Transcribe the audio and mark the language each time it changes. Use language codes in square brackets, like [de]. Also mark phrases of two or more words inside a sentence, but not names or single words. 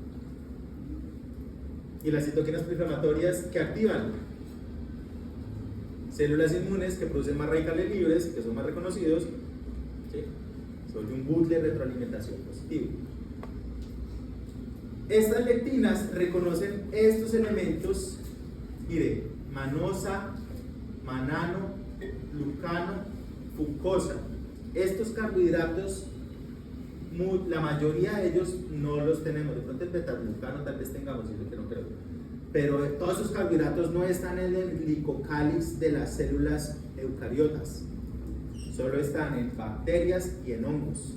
[es] Y las citoquinas proinflamatorias que activan células inmunes que producen más radicales libres, que son más reconocidos, ¿sí? Son un bucle de retroalimentación positivo. Estas lectinas reconocen estos elementos, mire, manosa, manano, glucano, fucosa. Estos carbohidratos, la mayoría de ellos no los tenemos. De pronto el beta-glucano tal vez tengamos, y lo que no creo. Pero todos esos carbohidratos no están en el glicocálix de las células eucariotas. Solo están en bacterias y en hongos.